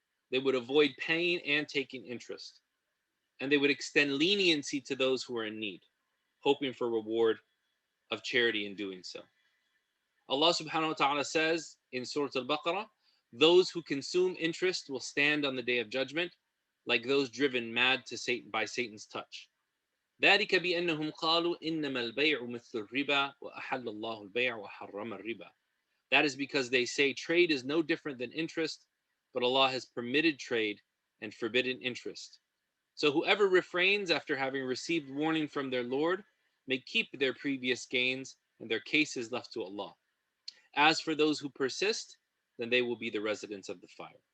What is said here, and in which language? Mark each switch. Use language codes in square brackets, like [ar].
[en] They would avoid paying and taking interest. And they would extend leniency to those who are in need, hoping for reward of charity in doing so. Allah subhanahu wa ta'ala says in Surah Al-Baqarah, those who consume interest will stand on the day of judgment like those driven mad to Satan by Satan's touch. [ar] ذلك بأنهم قالوا إنما البيع مثل الربا وأحل الله البيع وحرم الربا. [en] That is because they say trade is no different than interest, but Allah has permitted trade and forbidden interest. So whoever refrains after having received warning from their Lord may keep their previous gains, and their case is left to Allah. As for those who persist, then they will be the residents of the fire.